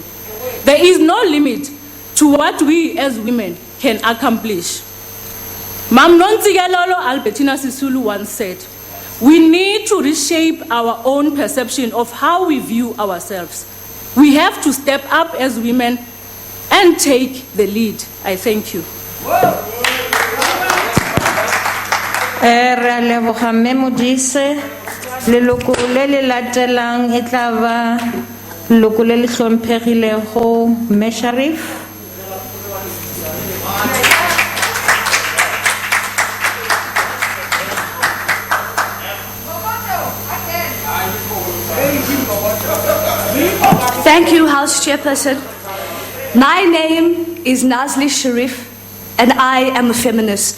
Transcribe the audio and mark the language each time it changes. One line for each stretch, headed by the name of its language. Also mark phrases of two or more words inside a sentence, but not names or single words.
English: There is no limit to what we as women can accomplish. Mam Nontsigelolo Albertina Sisulu once said, we need to reshape our own perception of how we view ourselves. We have to step up as women and take the lead. I thank you.
Northern Sotho: Re leboga mme Modise. Leloko le le latelang e tla ba leloko le le hlomphegilego mme Sharif.
English: Thank you, House Chairperson. My name is Nazli Sharif, and I am a feminist.